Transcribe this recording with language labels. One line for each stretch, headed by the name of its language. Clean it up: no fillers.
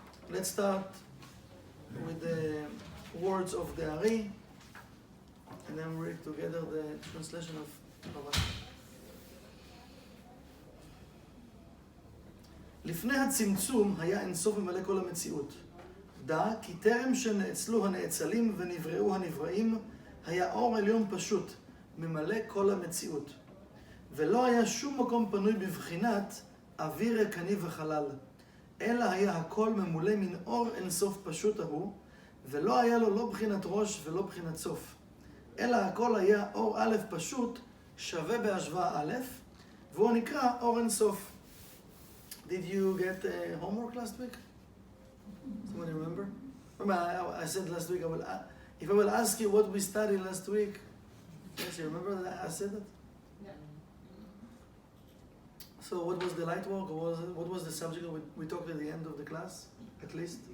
English: Let's start with the words of the Ari, and then read together the translation of Rabbi.
Hebrew: לפני הצמצום היה אינסוף ממלא כל המציאות. דע כי טרם שנאצלו הנאצלים ונבראו הנבראים, היה אור עליון פשוט, ממלא כל המציאות. ולא היה שום מקום פנוי בבחינת אוויר ריקני וחלל, אלא היה הכל ממולא מן אור אינסוף פשוט ההוא, ולא היה לו לא בחינת ראש ולא בחינת סוף. אלא הכל היה אור א' פשוט, שווה בהשוואה א', והוא נקרא אור אינסוף.
English: Did you get homework last week? Somebody remember? Remember I said last week, if I will ask you what we studied last week, yes, you remember that I said that? Yeah. So what was the light work, or what was the subject we talked at the end of the class, at least?